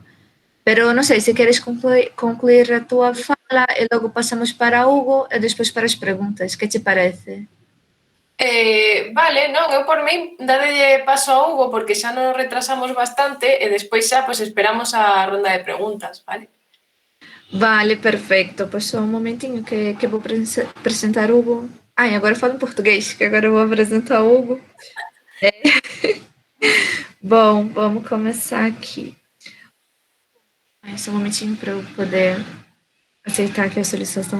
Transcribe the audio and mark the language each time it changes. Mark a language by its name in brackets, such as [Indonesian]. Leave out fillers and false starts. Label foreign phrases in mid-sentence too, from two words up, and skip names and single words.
[Galician] Pero non sei, se queres concluir a túa fala e logo pasamos para Hugo e despois para as preguntas. Que te parece? Vale, non, eu por min dadelle paso a Hugo porque xa nos retrasamos bastante e despois xa pues, esperamos a ronda de preguntas, vale? Vale, [Portuguese] perfeito. Pois só um momentinho que vou apresentar o Hugo. Ai, agora eu falo em português, que agora eu vou apresentar o Hugo. Bom, vamos começar aqui. Só um momentinho para eu poder aceitar aqui a solicitação.